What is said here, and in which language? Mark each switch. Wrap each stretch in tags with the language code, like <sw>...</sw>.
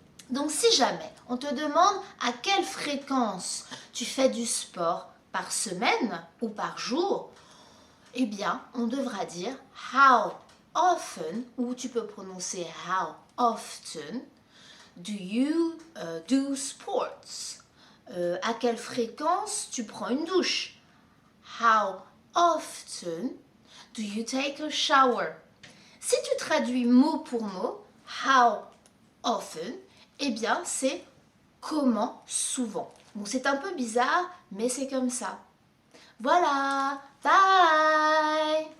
<fr>Donc, si jamais on te demande à quelle fréquence tu fais du sport par semaine ou par jour, eh bien, on devra dire how often, ou tu peux prononcer</fr> <en>how often, do you do sports?</en> <fr>À quelle fréquence tu prends une douche?</fr> <en>How often do you take a shower?</en> <fr>Si tu traduis mot pour mot, how often, eh bien c'est comment souvent. Bon, c'est un peu bizarre, mais c'est comme ça. Voilà, bye!</fr>